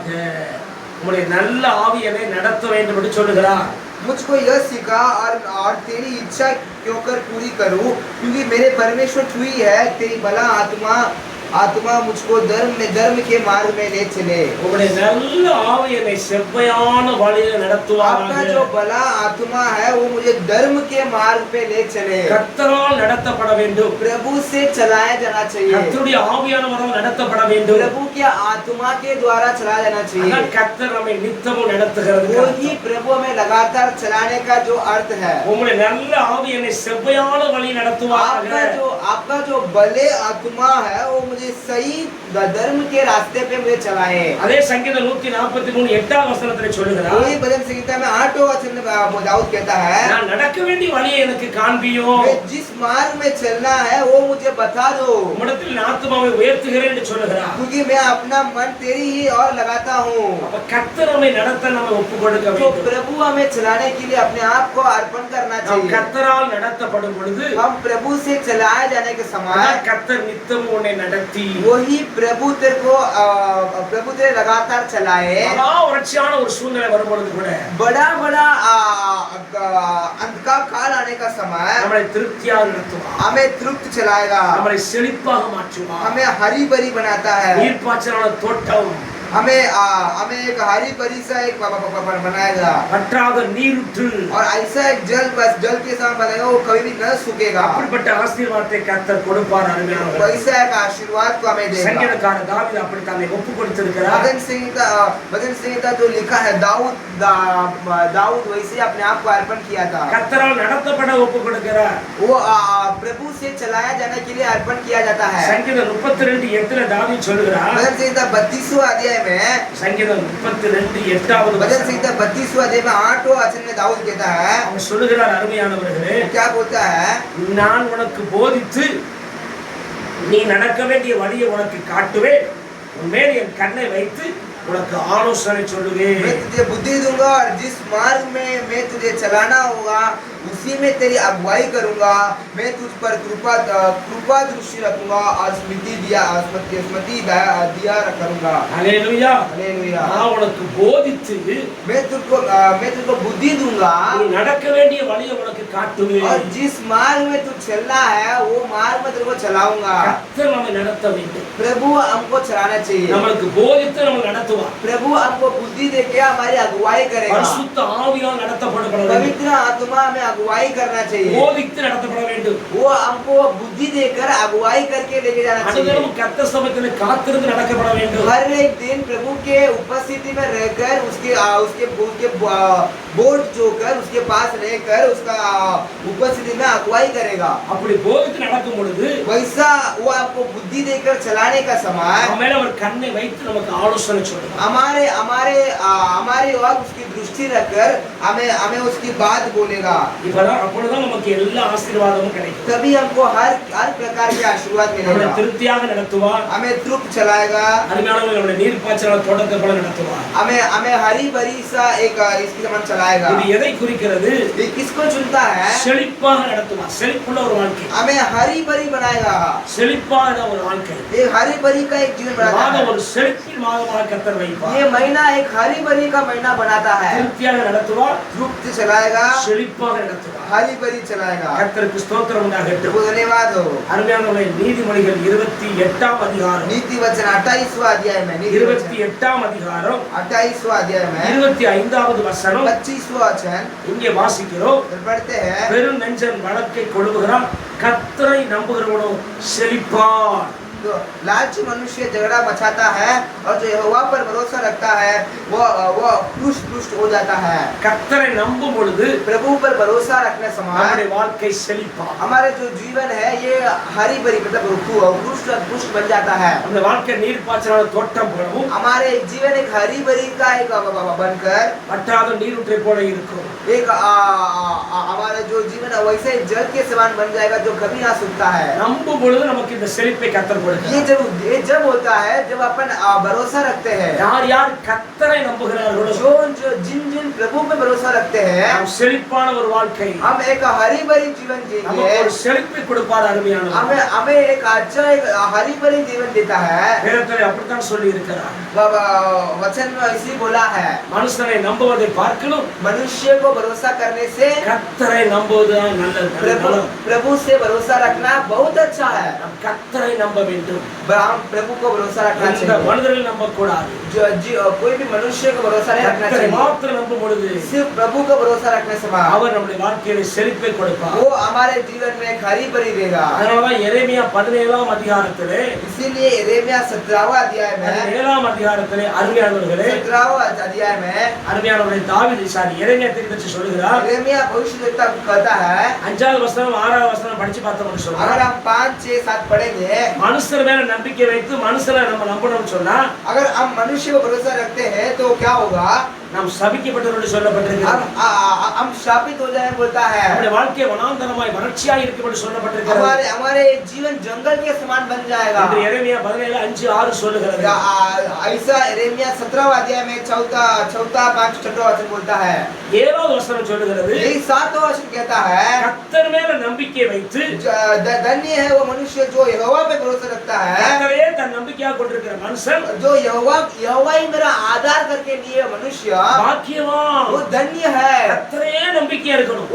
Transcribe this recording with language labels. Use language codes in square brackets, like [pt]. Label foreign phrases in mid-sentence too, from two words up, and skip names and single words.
[ta] உம்முடைய நல்ல ஆவி என்னை நடத்த வேண்டும் என்று சொல்லுகிறார். [hi] मुझको यह सिखा और तेरी इच्छा क्यों कर पूरी करूं, क्योंकि मेरे परमेश्वर तू ही है। तेरी भला आत्मा मुझको धर्म के मार्ग में ले चले। [ta] உம்முடைய நல்ல ஆவி என்னை செவ்வையான வழியில் आपका நடத்துவாராக. [hi] जो भला आत्मा है वो मुझे धर्म के मार्ग पे ले चले। [ta] கர்த்தரால் நடத்தப்பட வேண்டும். [hi] प्रभु से चलाया जाना चाहिए। [ta] கர்த்தருடைய ஆவியானவரால் நடத்தப்பட வேண்டும். [hi] प्रभु के आत्मा के द्वारा चलाया जाना चाहिए। [ta] அதான் கர்த்தர் நம்மை நித்தமும் நடத்துகிறது. [hi] वो ही प्रभु हमें लगातार चलाने का जो अर्थ है। [ta] உம்முடைய நல்ல ஆவி என்னை செவ்வையான வழியில் நடத்துவாராக. [hi] आपका जो भले आत्मा है वो मुझे सही धर्म के रास्ते पे मुझे चलाए। [ta] அதே சங்கீதம் 143 8வது வசனத்திலே சொல்லுகிறார், [hi] वही भजन संहिता में 8वां वचन में दाऊद कहता है, [ta] நான் நடக்க வேண்டிய வழியை எனக்கு காண்பியோ. [hi] जिस मार्ग में चलना है वो मुझे बता दो, [ta] உம்மிடத்தில் என் ஆத்துமாவை உயர்த்துகிறேன் என்று சொல்லுகிறார். [hi] क्योंकि मैं अपना मन तेरी ही और लगाता हूँ। [ta] அப்ப கர்த்தர் நம்மை நடத்த நம்ம ஒப்பு கொடுக்க तो வேண்டும். [hi] प्रभु हमें चलाने के लिए अपने आप को अर्पण करना நாம் चाहिए। [ta] கர்த்தரால் நடத்தப்படும் பொழுது [hi] हम प्रभु से चलाए जाने के समय [ta] அதான் கர்த்தர் நித்தமும் உன்னை நடத்தி [hi] वही प्रभु तेरे लगातार चलाए। [ta] மகா வறட்சியான ஒரு சூழ்நிலை வரும்பொழுது கூட [hi] बड़ा अंत का काल आने का समय [ta] நம்மளை திருப்தியாக நடத்துவார். [hi] हमें तृप्त चलाएगा। [ta] நம்மளை செழிப்பாக மாற்றுவார். [hi] हमें हरी भरी बनाता है। [ta] நீர்ப்பாய்ச்சலான தோட்டம் [hi] हमें एक हरी भरी सा एक बनाएगा [ta] வற்றாத நீரூற்று [hi] और ऐसा एक जल के साथ बनाएगा वो कभी भी न सूखेगा। [ta] அப்படிப்பட்ட ஆசீர்வாதத்தை கர்த்தர் கொடுப்பார். அருமையானவர்களே, [hi] वैसा एक आशीर्वाद को हमें देगा। [ta] சங்கீதக்காரர் தாவீது அப்படி தன்னை ஒப்பு கொடுத்திருக்கிறார். [hi] भजन संहिता जो लिखा है दाऊद वैसे अपने आप को अर्पण किया था। [ta] கர்த்தரால் நடத்தப்பட ஒப்பு கொடுக்கிறார். [hi] वो प्रभु से चलाया जाने के लिए अर्पण किया जाता है। [ta] சங்கீதம் 32:8 தாவீது சொல்கிறார், [hi] भजन संहिता 32वां अध्याय अध्याय में [ta] சங்கீதம் 32:8 [hi] भजन संहिता 32वां अध्याय में 8वां वचन में दाऊद कहता है, [ta] அவர் சொல்லுகிறார், அருமையானவர்களே, [hi] क्या बोलता है, [ta] நான் உனக்கு போதித்து நீ நடக்க வேண்டிய வழியை உனக்கு காட்டுவேன், உன் மேல் என் கண்ணை வைத்து உனக்கு ஆலோசனை சொல்லுவேன். [hi] मैं तुझे बुद्धि दूंगा और जिस मार्ग में मैं तुझे चलाना होगा उसी में तेरी अगुवाई करूंगा. मैं तुझ पर कृपा दृष्टि रखूंगा और स्मृति दिया दिया करूंगा. हालेलुया. हालेलुया. [ta] நான் உனக்கு போதித்து [hi] मैं तुझको बुद्धि दूंगा [ta] நீ நடக்க வேண்டிய வழியை உனக்கு காட்டுவேன். [hi] और जिस मार्ग में तू चलना है वो मार्ग में तुझको चलाऊंगा. [ta] கர்த்தர் நம்மை நடத்த வேண்டும். [hi] प्रभु हमको चलाना चाहिए. [ta] நமக்கு போதித்து நம்ம நடத்துவார். [hi] प्रभु हमको बुद्धि देके हमारी अगुवाई करेगा. [ta] பரிசுத்த ஆவியால் நடத்தப்பட வேண்டும். [hi] पवित्र आत्मा में अगुवाई करना चाहिए. [ta] போதித்து நடத்தப்பட வேண்டும். [hi] वो हमको बुद्धि देकर अगुवाई करके लेके जाना चाहिए. [ta] அதுவும் கர்த்தர் சமூகத்தில் காத்திருந்து நடக்கப்பட வேண்டும். [hi] हर एक दिन प्रभु के उपस्थिति में रहकर उसके बोर्ड जोकर उसके पास रहकर उसका उपस्थिति में अगुवाई करेगा. [ta] அப்படி போதித்து நடக்கும் பொழுது [hi] वैसा वो आपको बुद्धि देकर चलाने का समय [ta] நம்ம மேல ஒரு கண்ணை வைத்து நமக்கு ஆலோசனை சொல்லுவார். [hi] हमारे और उसकी दृष्टि रखकर हमें उसकी बात बोलेगा. [ta] இப்பதான் அப்பொழுதுதான் நமக்கு எல்லா ஆசீர்வாதமும் கிடைக்கும். [hi] तभी हमको हर प्रकार के आशीर्वाद நம்மை मिलेगा. [ta] திருப்தியாக நடத்துவார். [hi] हमें तृप्त चलाएगा. [ta] அருமையானவர்களே, நம்முடைய நீர்ப்பாய்ச்சல் தோட்டத்தை போல நடத்துவார். [hi] हमें हरी भरी सा एक इसकी समान चलाएगा. [ta] இது எதை குறிக்கிறது? [hi] ये किसको चुनता है? [ta] செழிப்பாக நடத்துவார். செழிப்புள்ள ஒரு வாழ்க்கை. [hi] हमें हरी भरी बनाएगा. [ta] செழிப்பான ஒரு வாழ்க்கை. [hi] ये हरी भरी का एक जीवन बनाता மாதம் है. [ta] ஒரு செழிப்பின் மாதமாக கர்த்தர் வைப்பார். [hi] ये महीना एक हरी भरी का महीना बनाता है. [ta] திருப்தியாக நடத்துவார். [hi] तृप्त चलाएगा. [ta] செழிப்பாக நடத்துவார். [hi] हरी भरी चलाएगा. [ta] கர்த்தருக்கு ஸ்தோத்திரம் உண்டாகட்டும். [hi] धन्यवाद हो. [ta] அருமையானவர்களே, நீதிமொழிகள் 28ஆம் அதிகாரம், [hi] नीति वचन 28वां अध्याय में [ta] 28ஆம் அதிகாரம் [hi] 28वां अध्याय में [ta] 25வது வசனம் [hi] 25वां वचन [ta] இங்கே வாசிக்கிறோம். [hi] पढ़ते हैं. [ta] பெரும் நெஞ்சன் வழக்கை கொழுவுகிறான், கர்த்தரை நம்புகிறவனோ செழிப்பான். [hi] तो लालची मनुष्य झगड़ा मचाता है और जो यहोवा पर भरोसा रखता है वो पुष्ट हो जाता है. [ta] கர்த்தரை நம்பும் பொழுது [hi] प्रभु पर भरोसा रखने समय [ta] நம்முடைய வாழ்க்கை செழிப்பான். [hi] हमारे जो जीवन है ये हरी भरी मतलब पुष्ट बन जाता है. [ta] நம்முடைய வாழ்க்கை நீர்ப்பாய்ச்சலான தோட்டம் போலவும் [hi] हमारे जीवन एक हरी भरी का एक बनकर [ta] வற்றாத நீரூற்றை போல இருக்கும். [hi] एक हमारा जो जीवन है वैसे जल के समान बन जाएगा जो कभी ना सूखता है. [ta] நம்பும் பொழுது நமக்கு இந்த செழிப்பை கர்த்தர் கொடுக்கிறார். [hi] ये जब होता है जब अपन भरोसा रखते हैं. [ta] யார் யார் கர்த்தரை நம்புகிறார்களோ [hi] जिन प्रभु पे भरोसा रखते हैं [ta] நாம் செழிப்பான ஒரு வாழ்க்கை, [hi] हम एक हरी भरी जीवन जिएंगे. [ta] நமக்கு ஒரு செழிப்பை கொடுப்பார். அருமையானவர், [hi] हमें एक अच्छा एक हरी भरी जीवन देता है. [ta] வேதத்திலே அப்படித்தான் சொல்லி இருக்கிறார். [hi] वचन में ऐसी बोला है, [ta] மனுஷனை நம்புவதை பார்க்கணும் [hi] मनुष्य को भरोसा करने से [ta] கர்த்தரை நம்புவதுதான் நல்லது. [hi] प्रभु से भरोसा रखना बहुत अच्छा है. [ta] நாம் கர்த்தரை நம்ப வேண்டும். [hi] हम प्रभु को भरोसा रखना இந்த चाहिए. [ta] மனிதரை நம்ப கூடாது. [hi] कोई भी मनुष्य को भरोसा नहीं रखना கர்த்தரை चाहिए. [ta] மாத்திரம் நம்பும் பொழுது [hi] सिर्फ प्रभु को भरोसा रखने से [ta] அவர் நம்முடைய வாழ்க்கையில செழிப்பை கொடுப்பார். [hi] वो हमारे जीवन में एक हरी भरी देगा. [ta] அதனாலதான் எரேமியா 17ஆம் அதிகாரத்திலே [hi] इसीलिए यिर्मयाह 17वां अध्याय में [ta] 17ஆம் அதிகாரத்திலே அருமையானவர்களே [hi] 17वां अध्याय में [ta] அருமையானவர்களே தாவீது எரேமியா தீர்க்கதரிசி சொல்லுகிறார். [hi] यिर्मयाह भविष्यद्वक्ता कहता है, [ta] 5வது வசனம் 6வது வசனம் படிச்சு பார்த்தோம்னு சொல்றார். [hi] अगर हम 5, 6, 7 पढ़ेंगे, [ta] மனுஷர் மேல நம்பிக்கை வைத்து மனுஷரை நம்ம நம்பணும்னு சொன்னா [hi] अगर हम मनुष्य को भरोसा रखते हैं तो क्या होगा? [ta] நாம் சபிக்கப்பட்டவர்கள் சொல்லப்பட்டிருக்கிறது. [hi] हम शापित हो जाए बोलता है. [ta] நம்முடைய வாழ்க்கை வனாந்தரமாய் வறட்சியாய் இருக்கும்படி சொல்லப்பட்டிருக்கிறது. [hi] हमारे जीवन जंगल के समान बन जाएगा. [ta] என்று எரேமியா 17:5-6 சொல்லுகிறது. [hi] ऐसा यिर्मयाह 17वां अध्याय में चौथा 5 छठा वचन बोलता है. [ta] 7வது वசனம் சொல்லுகிறது, [hi] यही 7वां वचन कहता है, [ta] கர்த்தர் மேல நம்பிக்கை வைத்து [hi] धन्य है वो मनुष्य जो यहोवा पे भरोसा रखता है. [ta] கர்த்தரையே தன் நம்பிக்கையாக கொண்டிருக்கிற மனுஷன் [hi] जो यहोवा ही मेरा आधार करके लिए मनुष्य [ta] பாக்கியவான். [hi] वो धन्य है. [ta] கர்த்தரையே நம்பிக்கையா இருக்கணும்.